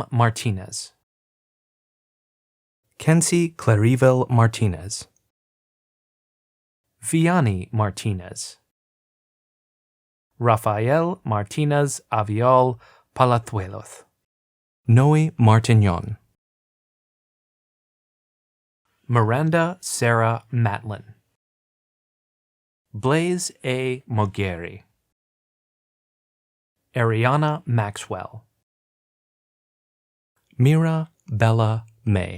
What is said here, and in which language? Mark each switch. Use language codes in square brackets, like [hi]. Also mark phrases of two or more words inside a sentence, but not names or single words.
[en] Martinez, Kenzie Clariville Martinez, Vianney Martinez, Rafael Martinez Avial Palazuelos, Noe Martignon, Miranda Sarah Matlin, Blaze A. Mogeri, Ariana Maxwell, Mira Bella May,